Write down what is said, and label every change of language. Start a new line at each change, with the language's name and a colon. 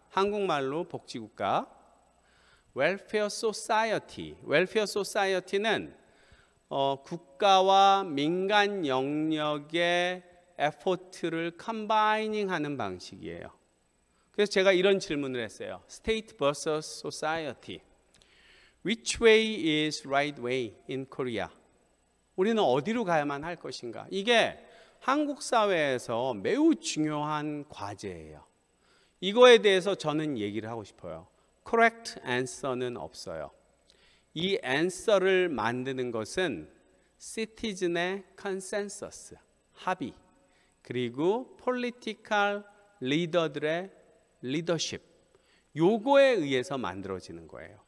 Korean: 한국말로 복지국가. 웰페어 소사이어티. 웰페어 소사이어티는 국가와 민간 영역의 에포트를 컴바이닝 하는 방식이에요. 그래서 제가 이런 질문을 했어요.
English: State vs. Society. Which way is right way in Korea?
Korean: 우리는 어디로 가야만 할 것인가? 이게 한국 사회에서 매우 중요한 과제예요. 이거에 대해서 저는 얘기를 하고 싶어요.
English: Correct answer
Korean: 는 없어요. 이 answer를 만드는 것은 citizen의 consensus, 합의, 그리고 political leader들의 leadership, 요거에 의해서 만들어지는 거예요.